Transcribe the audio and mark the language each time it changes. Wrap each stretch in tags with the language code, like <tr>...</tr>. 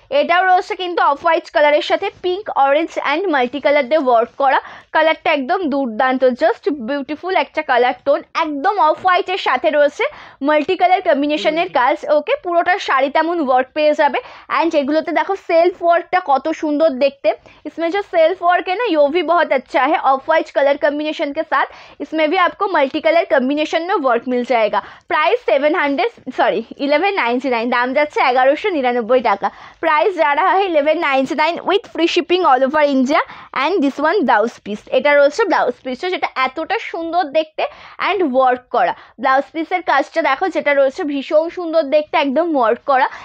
<bn>এটাও রয়েছে কিন্তু অফ হোয়াইট কালারের সাথে pink orange and multi colour দিয়ে ওয়ার্ক করা। কালারটা একদম দুর্দান্ত, জাস্ট বিউটিফুল একটা কালার টোন, একদম অফ হোয়াইটের সাথে রয়েছে মাল্টি কালার কম্বিনেশনের কাজ। ওকে, পুরোটা শাড়ি তেমন ওয়ার্ক পেয়ে যাবে, অ্যান্ড এগুলোতে দেখো সেলফ ওয়ার্কটা কত সুন্দর দেখতে।</bn> <hi>इसमें जो सेल्फ वर्क है ना यो भी बहुत अच्छा है ऑफ वाइट कलर कॉम्बिनेशन के साथ। इसमें भी आपको मल्टी कलर कॉम्बिनेशन में वर्क मिल जाएगा।</hi> <bn>प्राइस 1199, दाम যাচ্ছে 1199 টাকা।</bn> <hi>प्राइस जा रहा है</hi> <en>1199 with free shipping all over India, and this one blouse piece.</en> <bn>এটা রয়েছে ব্লাউজ পিসটা, যেটা এতটা সুন্দর দেখতে অ্যান্ড ওয়ার্ক করা। ব্লাউজ পিসের কাজটা দেখো, যেটা রয়েছে ভীষণ সুন্দর দেখতে, একদম ওয়ার্ক করা।</bn>